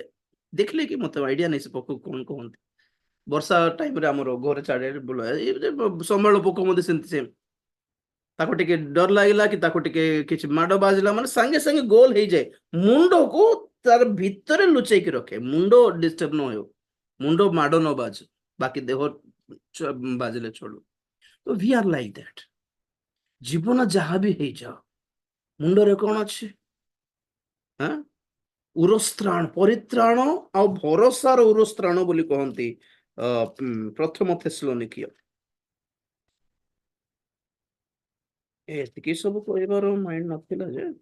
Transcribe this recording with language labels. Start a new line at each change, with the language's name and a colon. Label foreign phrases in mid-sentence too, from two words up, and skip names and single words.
Odia: ଦେଖିଲେ କି ମତେ ଆଇଡିଆ ନାହିଁ ସେ ପୋକ କଣ କହନ୍ତି। ବର୍ଷା ଟାଇମରେ ଆମର ଘରେ ଚାରିଆଡେ ସମ୍ବାଳ ପୋକ ମଧ୍ୟ ସେମିତି, ସେମ୍। ତାକୁ ଟିକେ ଡର ଲାଗିଲା କି ତାକୁ ଟିକେ କିଛି ମାଡ ବାଜିଲା ମାନେ ସାଙ୍ଗେ ସାଙ୍ଗେ ଗୋଲ ହେଇଯାଏ, ମୁଣ୍ଡକୁ ତାର ଭିତରେ ଲୁଚେଇକି ରଖେ, ମୁଣ୍ଡ ଡିଷ୍ଟର୍ବ ନ ହେଉ, ମୁଣ୍ଡ ମାଡ ନ ବାଜୁ, ବାକି ଦେହ ବାଜିଲେ ଚଳୁ। ତ
English: we are like that.
Odia: ଜୀବନ ଯାହା ବି ହେଇଯାଉ, ମୁଣ୍ଡରେ କଣ ଅଛି? ଉରସ୍ତ୍ରାଣ, ପରିତ୍ରାଣ ଆଉ ଭରସାର ଉରସ୍ତ୍ରାଣ ବୋଲି କହନ୍ତି ପ୍ରଥମ ଥେସଲୋନିକୀୟ। ଏତିକି ସବୁ କହିବାର ମାଇଣ୍ଡ ନଥିଲା ଯେ।